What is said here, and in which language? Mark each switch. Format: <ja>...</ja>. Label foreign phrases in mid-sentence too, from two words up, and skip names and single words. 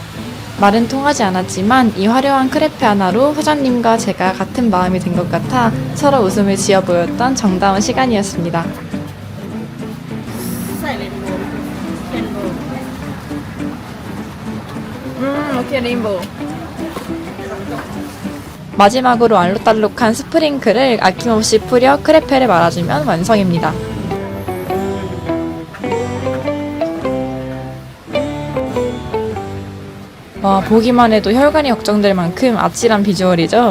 <ko>말은 통하지 않았지만 이 화려한 크레페 하나로 사장님과 제가 같은 마음이 된 것 같아 서로 웃음을 지어 보였던 정다운 시간이었습니다.</ko> <en>rainbow rainbow okay rainbow.</en> <ko>마지막으로 알록달록한 스프링클을 아낌없이 뿌려 크레페를 말아주면 완성입니다. 와, 보기만 해도 혈관이 걱정될 만큼 아찔한 비주얼이죠.</ko>